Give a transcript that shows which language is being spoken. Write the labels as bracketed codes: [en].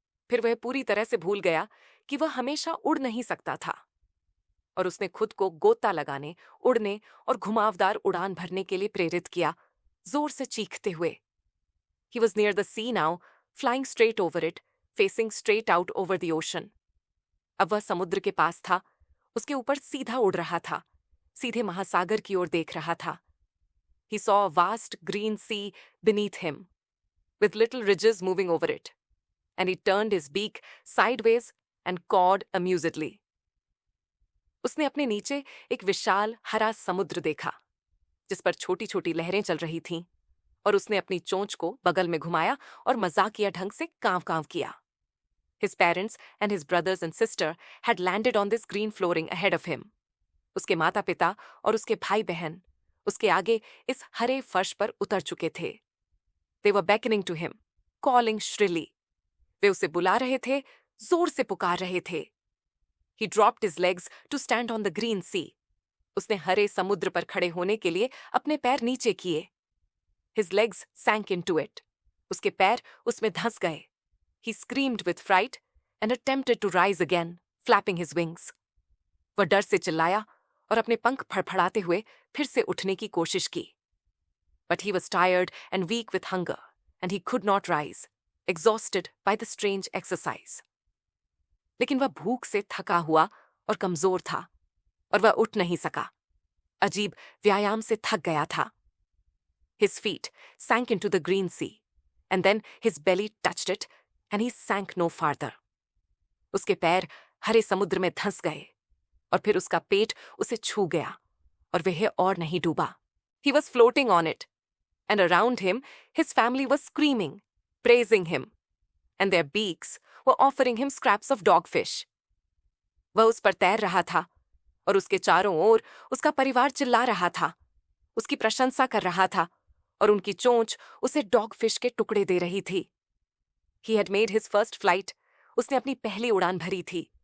[hi] फिर वह पूरी तरह से भूल गया कि वह हमेशा उड़ नहीं सकता था, और उसने खुद को गोता लगाने, उड़ने और घुमावदार उड़ान भरने के लिए प्रेरित किया, जोर से चीखते हुए। [en] He was near the sea now, flying straight over it, facing straight out over the ocean. [hi] अब वह समुद्र के पास था, उसके ऊपर सीधा उड़ रहा था, सीधे महासागर की ओर देख रहा था। [en] He saw a vast green sea beneath him, with little ridges moving over it, and he turned his beak sideways and cawed amusedly. [hi] उसने अपने नीचे एक विशाल हरा समुद्र देखा, जिस पर छोटी छोटी लहरें चल रही थीं, और उसने अपनी चोंच को बगल में घुमाया और मजाकिया ढंग से कांव कांव किया। [en] His parents and his brothers and sister had landed on this green flooring ahead of him. [hi] उसके माता पिता और उसके भाई बहन उसके आगे इस हरे फर्श पर उतर चुके थे। [en] They were beckoning to him, calling shrilly. [hi] वे उसे बुला रहे थे, जोर से पुकार रहे थे। [en] He dropped his legs to stand on the green sea. [hi] उसने हरे समुद्र पर खड़े होने के लिए अपने पैर नीचे किए। [en] His legs sank into it. [hi] उसके पैर उसमें धंस गए। [en] He screamed with fright and attempted to rise again, flapping his wings. [hi] वह डर से चिल्लाया और अपने पंख फड़फड़ाते हुए फिर से उठने की कोशिश की। [en] But he was tired and weak with hunger, and he could not rise, exhausted by the strange exercise. [hi] लेकिन वह भूख से थका हुआ और कमजोर था, और वह उठ नहीं सका। अजीब व्यायाम से थक गया था। [en] His feet sank into the green sea, and then his belly touched it, and he sank no farther. [hi] उसके पैर हरे समुद्र में धंस गए, और फिर उसका पेट उसे छू गया, और वह और नहीं डूबा। [en] He was floating on it, and around him his family was screaming, praising him, and their beaks were offering him scraps of dogfish. [hi] वह उस पर तैर रहा था, और उसके चारों ओर उसका परिवार चिल्ला रहा था, उसकी प्रशंसा कर रहा था, और उनकी चोंच उसे डॉगफिश के टुकड़े दे रही थी। [en] He had made his first flight. [hi] उसने अपनी पहली उड़ान भरी थी,